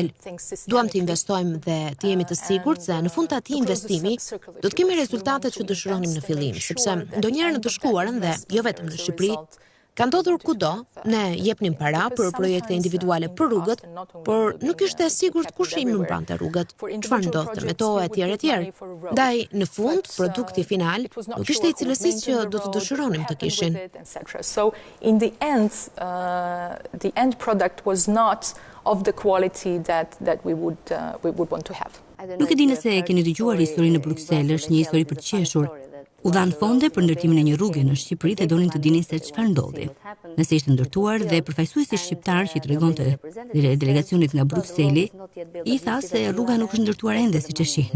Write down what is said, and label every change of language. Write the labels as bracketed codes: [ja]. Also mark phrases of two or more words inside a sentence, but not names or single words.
[sq] Duam të investojmë dhe të jemi të sigurt se në fund të atij investimi do të kemi rezultatet që dëshironim në fillim, sepse ndonjëherë në të shkuarën dhe jo vetëm në Shqipëri, ka ndodhur kudo, ne jepnim para për projekte individuale për rrugët, por nuk ishte e sigurt kush i mbante rrugët, çfarë ndodhte me to etj. Ndaj, në fund, produkti final nuk ishte i cilësisë që do të dëshironim të kishin. [en] So in the end product was not of the quality that we would want to have. [sq] Nuk e di nëse e keni dëgjuar historinë në Bruksel, është një histori për të qeshur. U dhan fonde për ndërtimin e një rruge në Shqipëri dhe donin të dinin se çfarë ndodhi. Nëse ishte ndërtuar dhe përfaqësuesi shqiptar që i tregonte delegacionit nga Brukseli, i tha se rruga nuk është ndërtuar ende siç e shihni.